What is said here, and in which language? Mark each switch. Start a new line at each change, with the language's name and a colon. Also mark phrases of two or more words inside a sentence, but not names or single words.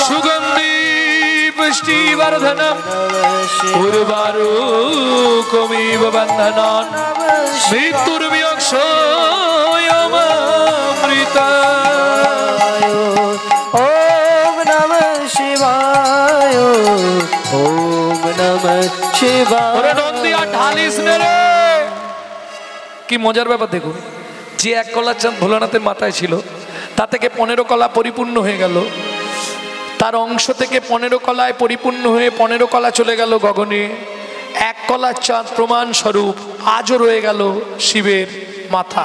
Sanskrit: सुगंधि पुष्टिवर्धनम् उर्वारुकमिव बन्धनान् मृत्युर्वियोक्षयममृताय ओम नमः शिवाय ओम नमः शिवाय
Bangla: ওরে নন্দিয়া ঢালিস নে রে। কি মজার ব্যাপার দেখুন, যে এক কলা চাঁদ ভোলানাথের মাথায় ছিল তা থেকে 15 কলা পরিপূর্ণ হয়ে গেল, তার অংশ থেকে 15 কলায় পরিপূর্ণ হয়ে 15 কলা চলে গেল গগনে। এক কলা চাঁদ প্রমাণ স্বরূপ আজও রয়ে গেল শিবের মাথা।